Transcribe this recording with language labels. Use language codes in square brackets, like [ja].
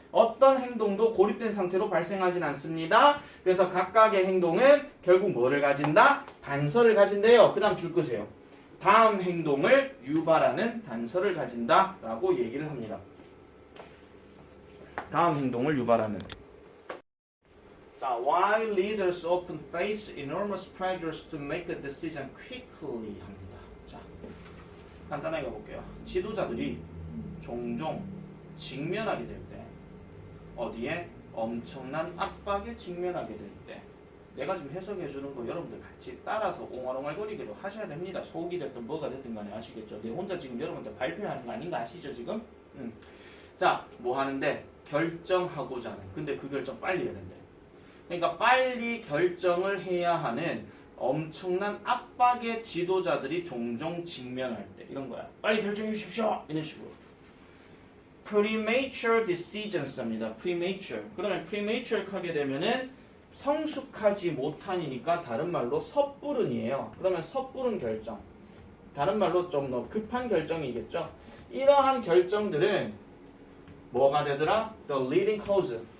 [ko] 어떤 행동도 고립된 상태로 발생하진 않습니다. 그래서 각각의 행동은 결국 뭐를 가진다? 단서를 가진대요. 그 다음 줄 끄세요. 다음 행동을 유발하는 단서를 가진다 라고 얘기를 합니다. 다음 행동을 유발하는. [en] 자, why leaders often face enormous pressures to make the decision quickly [ko] 합니다. 자, 간단하게 볼게요. 지도자들이 종종 직면하게 될 때, 어디에? 엄청난 압박에 직면하게 될 때, 내가 지금 해석해 주는 거 여러분들 같이 따라서 옹알옹알거리기도 하셔야 됩니다. 속이 됐든 뭐가 됐든 간에 아시겠죠? 내 혼자 지금 여러분들 발표하는 거 아닌 거 아시죠 지금? 자, 뭐 하는데? 결정하고자 하는. 근데 그 결정 빨리 해야 된대. 그러니까 빨리 결정을 해야 하는 엄청난 압박의 지도자들이 종종 직면할 때 이런 거야. 빨리 결정해 주십시오. 이런 식으로. [en] premature decisions입니다. premature. [ko] 그러면 premature 하게 되면은 성숙하지 못한이니까 다른 말로 섣부른이에요. 그러면 섣부른 결정. 다른 말로 좀 더 급한 결정이겠죠. 이러한 결정들은 뭐가 되더라? [en] The leading cause.